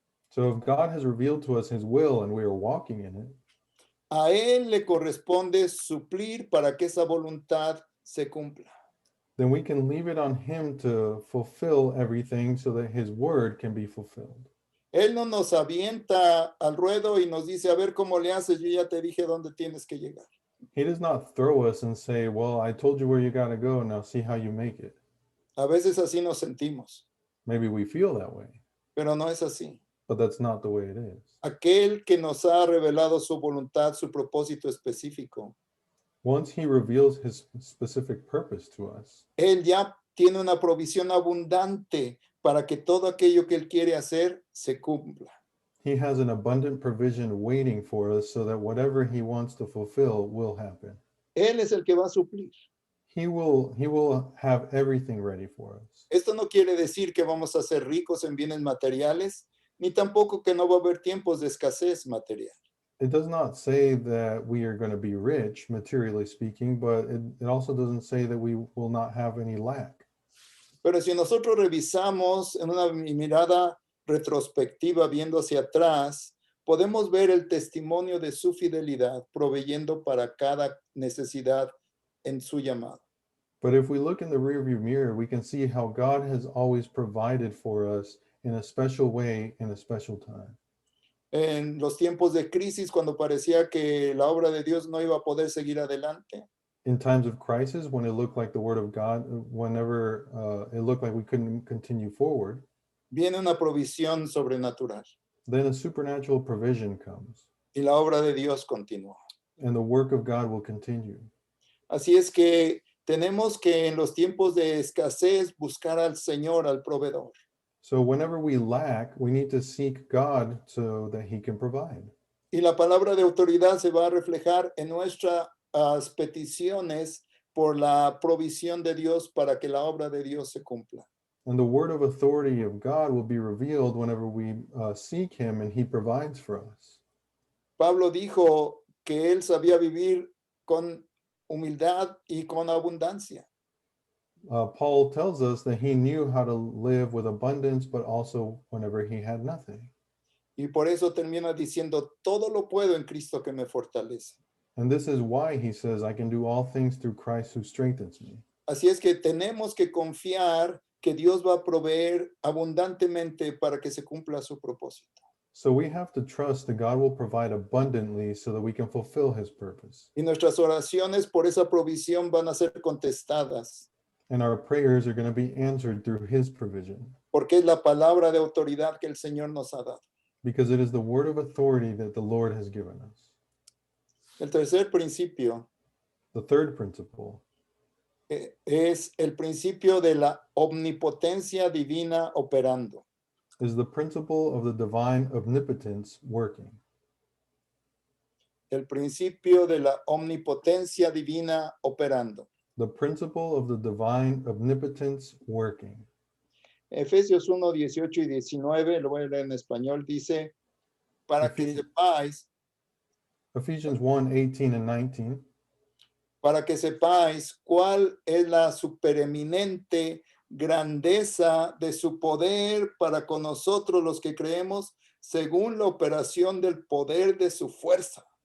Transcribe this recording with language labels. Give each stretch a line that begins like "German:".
English: So if God has revealed to us his will and we are walking in it,
Spanish: a Él le corresponde suplir para que esa voluntad se cumpla.
English: then we can leave it on him to fulfill everything so that his word can be fulfilled.
Spanish: Él no nos avienta al ruedo y nos dice, a ver cómo le haces, yo ya te dije dónde tienes que llegar.
English: He does not throw us and say, well, I told you where you got to go, now see how you make it.
Spanish: A veces así nos sentimos,
English: Maybe we feel that way,
Spanish: pero no es así.
English: but that's not the way it is.
Spanish: Aquel que nos ha revelado su voluntad, su propósito específico,
English: Once he reveals his specific purpose to us,
Spanish: Él ya tiene una provisión abundante para que todo aquello que Él quiere hacer se cumpla.
English: he has an abundant provision waiting for us so that whatever he wants to fulfill will happen.
Spanish: Él es el que va a suplir.
English: He will have everything ready for us.
Spanish: Esto no quiere decir que vamos a ser ricos en bienes materiales, ni tampoco que no va a haber tiempos de escasez material.
English: It does not say that we are going to be rich, materially speaking, but it also doesn't say that we will not have any lack.
Spanish: Pero si nosotros revisamos en una mirada retrospectiva, viendo hacia atrás, podemos ver el testimonio de su fidelidad, proveyendo para cada necesidad en su llamado.
English: But if we look in the rearview mirror, we can see how God has always provided for us in a special way, in a special time.
Spanish: En los tiempos de crisis, cuando parecía que la obra de Dios no iba a poder seguir adelante,
English: In times of crisis, when it looked like the word of God, whenever it looked like we couldn't continue forward,
Spanish: viene una provisión sobrenatural
English: then a supernatural provision comes
Spanish: y la obra de Dios continúa.
English: and the work of God will continue.
Spanish: Así es que tenemos que en los tiempos de escasez buscar al Señor, al proveedor.
English: So whenever we lack, we need to seek God so that he can provide.
Spanish: Y la palabra de autoridad se va a reflejar en nuestras peticiones por la provisión de Dios para que la obra de Dios se cumpla.
English: And the word of authority of God will be revealed whenever we seek him and he provides for us.
Spanish: Pablo dijo que él sabía vivir con humildad y con abundancia.
English: Paul tells us that he knew how to live with abundance, but also whenever he had nothing.
Spanish: Y por eso termina diciendo, todo lo puedo en Cristo que me fortalece.
English: And this is why he says, I can do all things through Christ who strengthens me.
Spanish: Así es que tenemos que confiar que Dios va a proveer abundantemente para que se cumpla su propósito.
English: So we have to trust that God will provide abundantly so that we can fulfill his purpose.
Spanish: Y nuestras oraciones por esa provisión van a ser contestadas,
English: And our prayers are going to be answered through his provision,
Spanish: porque es la palabra de autoridad que el Señor nos ha dado.
English: because it is the word of authority that the Lord has given us.
Spanish: El tercer principio
English: The third principle
Spanish: es el principio de la omnipotencia divina operando.
English: is the principle of the divine omnipotence working.
Spanish: El principio de la omnipotencia divina operando.
English: The principle of the divine omnipotence working.
Spanish: Efesios 1, 18 y 19, lo voy a leer en español, dice, para que sepáis,
English: Ephesians 1, 18 and 19.
Spanish: para que sepáis cuál es la supereminente grandeza de su poder para con nosotros los que creemos, según la operación del poder de su fuerza.